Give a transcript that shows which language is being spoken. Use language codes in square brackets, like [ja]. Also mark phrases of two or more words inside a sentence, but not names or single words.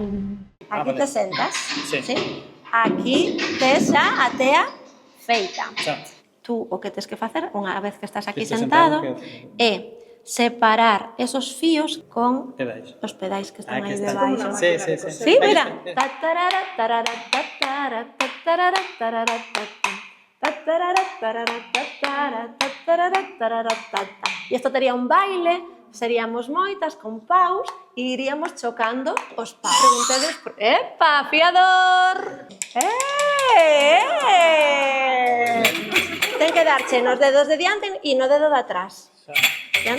[es] Aquí te sentas, sí. [gl] Aquí tes xa a tea feita. Xa. Tú o que tes que facer, unha vez que estás aquí sentado, é separar esos fíos con Pedais. os pedais que están Aquí aí está. debaixo. Sí. Sí, mira. Tatarara, tarara, tatara, tatarara, tarara, tatara. E isto tería un baile, seríamos moitas con paus e iríamos chocando os paus. Preguntedes, epa, fiador! Ten que darche nos dedos de diante e no dedo de atrás.